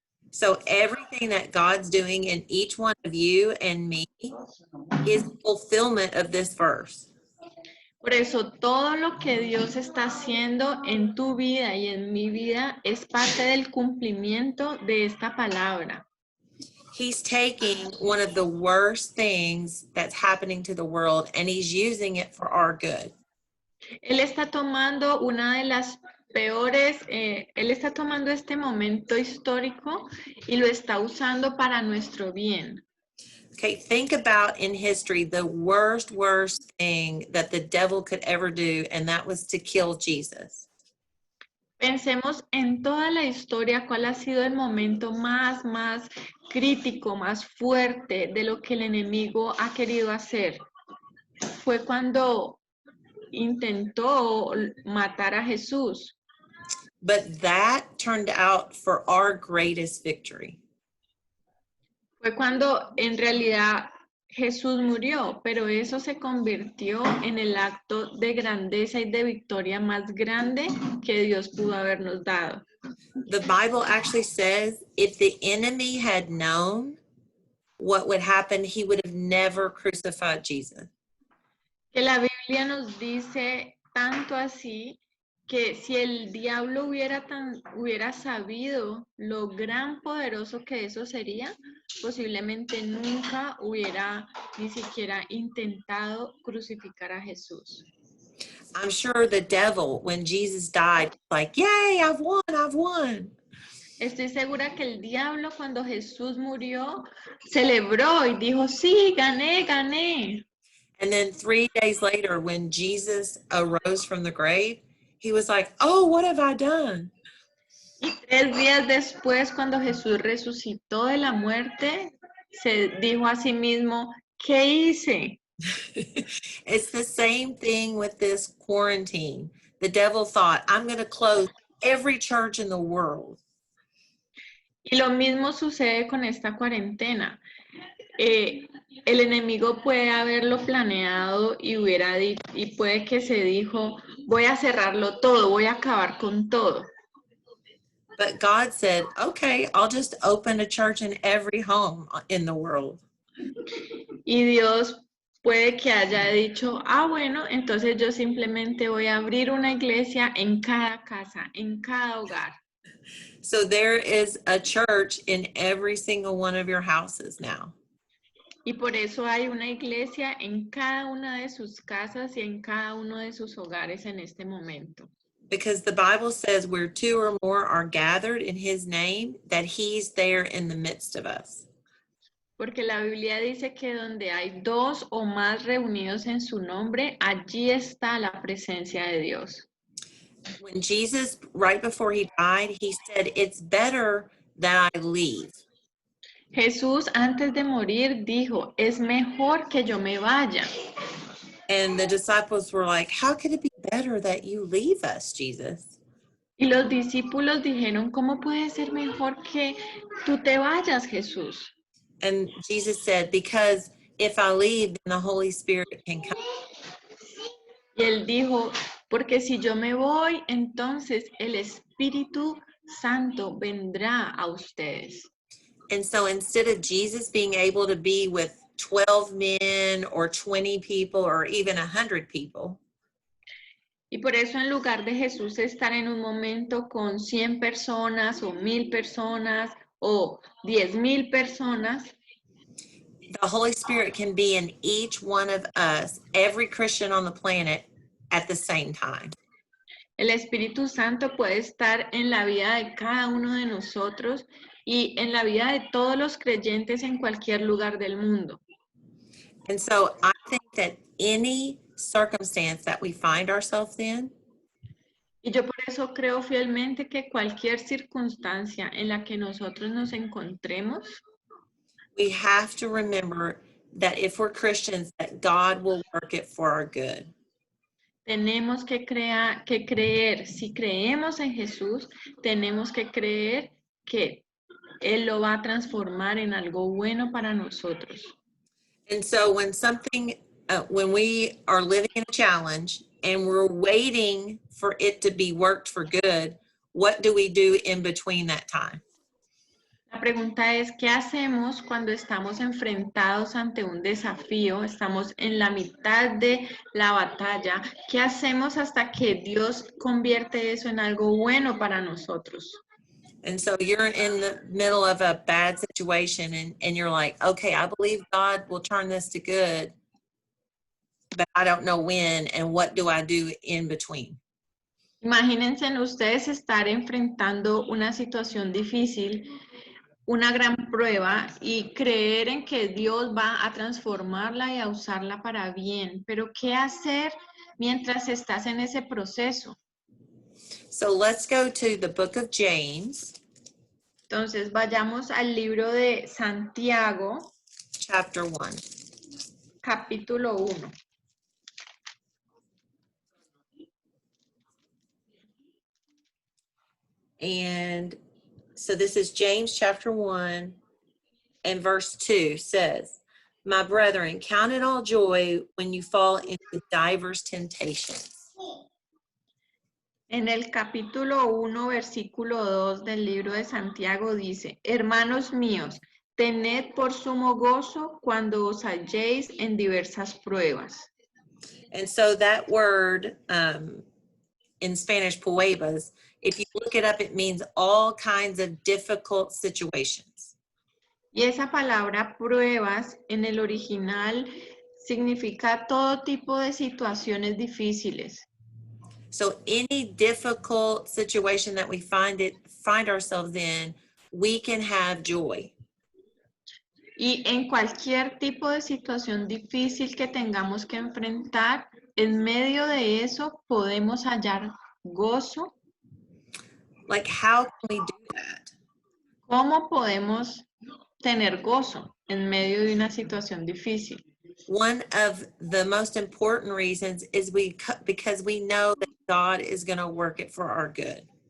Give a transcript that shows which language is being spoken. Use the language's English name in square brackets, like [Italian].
[English] So everything that God's doing in each one of you and me is fulfillment of this verse. [Spanish] Por eso todo lo que Dios está haciendo en tu vida y en mi vida es parte del cumplimiento de esta palabra. [English] He's taking one of the worst things that's happening to the world and he's using it for our good. [Spanish] Él está tomando una de las peores, Él está tomando este momento histórico y lo está usando para nuestro bien. [English] Okay, think about in history the worst thing that the devil could ever do, and that was to kill Jesus. [Spanish] Pensemos en toda la historia, cuál ha sido el momento más crítico, más fuerte de lo que el enemigo ha querido hacer. Fue cuando intentó matar a Jesús. [English] But that turned out for our greatest victory. [Spanish] Fue cuando en realidad Jesús murió, pero eso se convirtió en el acto de grandeza y de victoria más grande que Dios pudo habernos dado. [English] The Bible actually says if the enemy had known what would happen, he would have never crucified Jesus. [Spanish] Que la Biblia nos dice tanto así que si el diablo hubiera sabido lo gran poderoso que eso sería, posiblemente nunca hubiera ni siquiera intentado crucificar a Jesús. [English] I'm sure the devil, when Jesus died, like, yay, I've won. [Spanish] Estoy segura que el diablo cuando Jesús murió celebró y dijo, sí, gané. [English] And then 3 days later, when Jesus arose from the grave, he was like, oh, what have I done? [Spanish] Y 3 días después, cuando Jesús resucitó de la muerte, se dijo a sí mismo, ¿qué hice? [English] It's the same thing with this quarantine. The devil thought, I'm going to close every church in the world. [Spanish] Y lo mismo sucede con esta cuarentena. El enemigo puede haberlo planeado y puede que se dijo, voy a cerrarlo todo, voy a acabar con todo. [English] But God said, okay, I'll just open a church in every home in the world. [Spanish] Y Dios puede que haya dicho, bueno, entonces yo simplemente voy a abrir una iglesia en cada casa, en cada hogar. [English] So there is a church in every single one of your houses now. [Spanish] Y por eso hay una iglesia en cada una de sus casas y en cada uno de sus hogares en este momento. [English] Because the Bible says where 2 or more are gathered in his name, that he's there in the midst of us. [Spanish] Porque la Biblia dice que donde hay 2 o más reunidos en su nombre, allí está la presencia de Dios. [English] When Jesus, right before he died, he said, it's better that I leave. [Spanish] Jesús antes de morir dijo, es mejor que yo me vaya. [English] And the disciples were like, how could it be better that you leave us, Jesus? [Spanish] Y los discípulos dijeron, ¿cómo puede ser mejor que tú te vayas, Jesús? [English] And Jesus said, because if I leave, then the Holy Spirit can come. [Spanish] Y él dijo, porque si yo me voy, entonces el Espíritu Santo vendrá a ustedes. [English] And so instead of Jesus being able to be with 12 men or 20 people or even 100 people, [Spanish] Y por eso en lugar de Jesús estar en un momento con 100 personas o 1000 personas o 10,000 personas, [English] the Holy Spirit can be in each one of us, every Christian on the planet, at the same time. [Spanish] el Espíritu Santo puede estar en la vida de cada uno de nosotros y en la vida de todos los creyentes en cualquier lugar del mundo. [English] And so I think that any circumstance that we find ourselves in, [Spanish] Y yo por eso creo fielmente que cualquier circunstancia en la que nosotros nos encontremos, [English] we have to remember that if we're Christians, that God will work it for our good. [Spanish] tenemos que creer, si creemos en Jesús, tenemos que creer que Él lo va a transformar en algo bueno para nosotros. [English] And so when we are living in a challenge and we're waiting for it to be worked for good, what do we do in between that time? [Spanish] La pregunta es, ¿qué hacemos cuando estamos enfrentados ante un desafío? Estamos en la mitad de la batalla. ¿Qué hacemos hasta que Dios convierte eso en algo bueno para nosotros? [English] And so you're in the middle of a bad situation and you're like, okay, I believe God will turn this to good, but I don't know when, and what do I do in between? [Spanish] Imagínense en ustedes estar enfrentando una situación difícil, una gran prueba y creer en que Dios va a transformarla y a usarla para bien. Pero ¿qué hacer mientras estás en ese proceso? [English] So let's go to the book of James, [Spanish] Entonces vayamos al libro de Santiago, [English] chapter 1. [Spanish] capítulo 1. [English] And so this is James chapter 1 and verse 2 says, my brethren, count it all joy when you fall into diverse temptations. [Spanish] En el capítulo 1, versículo 2 del libro de Santiago dice, hermanos míos, tened por sumo gozo cuando os halléis en diversas pruebas. [English] And so that word in Spanish, pruebas, if you look it up, it means all kinds of difficult situations. [Spanish] Y esa palabra pruebas en el original significa todo tipo de situaciones difíciles. [English] So any difficult situation that we find ourselves in, we can have joy. [Spanish] Y en cualquier tipo de situación difícil que tengamos que enfrentar, en medio de eso podemos hallar gozo. [English] Like, how can we do that? [Spanish] ¿Cómo podemos tener gozo en medio de una situación difícil? [English] One of the most important reasons is because we know that God is going to work it for our good.